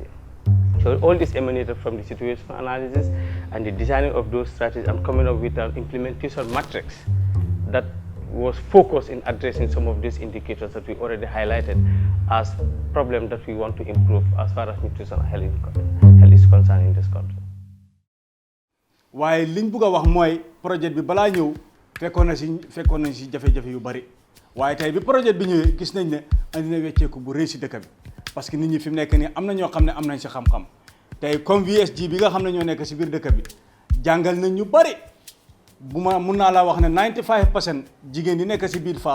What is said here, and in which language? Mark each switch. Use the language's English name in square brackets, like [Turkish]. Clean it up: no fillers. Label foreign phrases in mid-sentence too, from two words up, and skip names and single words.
[English] So all this emanated from the situational analysis and the designing of those strategies and coming up with an implementation matrix that was focused in addressing some of these indicators that we already highlighted as problems that we want to improve as far as nutrition and health is concerned in this country. [Wolof] waaye liñ bëgg a wax mooy projet bi balaa ñëw fekkoon nañ si jafe-jafe yu bari waaye tey bi projet bi ñëwee gis nañ ne andi na wecceeku bu rëy si dëkk bi [French] parce que [Wolof] nit ñi fi mu nekk nii am na ñoo xam ne am nañ si xam-xam tey comme VSG bi nga xam ne ñoo nekk si biir dëkk bi jàngal nañ ñu bari bu ma mun naa laa wax ne 95% jigéen yi nekk si biir